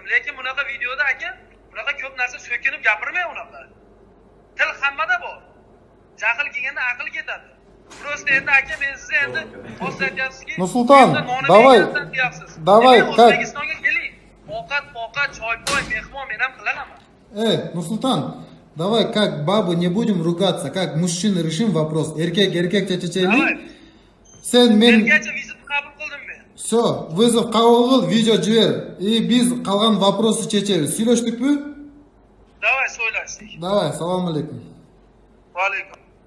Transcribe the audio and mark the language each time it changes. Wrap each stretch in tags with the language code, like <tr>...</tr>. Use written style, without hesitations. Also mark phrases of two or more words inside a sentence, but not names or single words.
<uz>Lekin bunaqa videoda aka, bunaqa ko'p narsa so'kinib gapirmay unaqa. Til hammada bor. Jahl kelganda aql ketadi. Просто endi aka men sizni endi hozir aytyapsizki, Nursulton, давай, O'zbekistonga keling. Ovqat, choy-poy, mehmon men ham qilaman.</uz> <ru>Нурсултан, давай как бабу не будем ругаться, как мужчины решим вопрос.</ru> <ky>Erkek chechaylik. Sen men</ky> <uz>Erkakcha vizit qabul qildim men.</uz> <ru>Все, вызов</ru> <ky>qabul qil, video jiber. Biz qolgan вопросы chechaymiz. Сөйлештикmi? Давай, söylashdik. Давай,</ky> <uz>assalomu alaykum. Va alaykum.</uz>